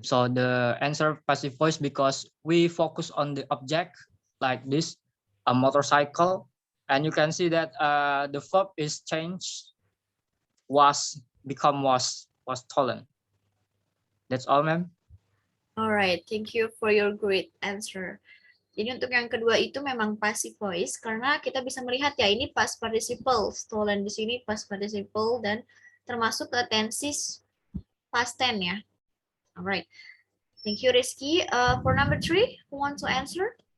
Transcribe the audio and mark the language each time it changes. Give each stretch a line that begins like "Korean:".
English: So the answer passive voice because we focus on the object like this, a motorcycle, and you can see that the verb is changed, was become was stolen. That's all, ma'am. All right, thank you for your great answer.
Indonesian: Jadi untuk yang kedua itu memang passive voice karena kita bisa melihat ya ini past participle, stolen di sini past participle dan termasuk ke tenses past tense ya.
English: Alright, thank you Rizky. For number 3, who want to answer?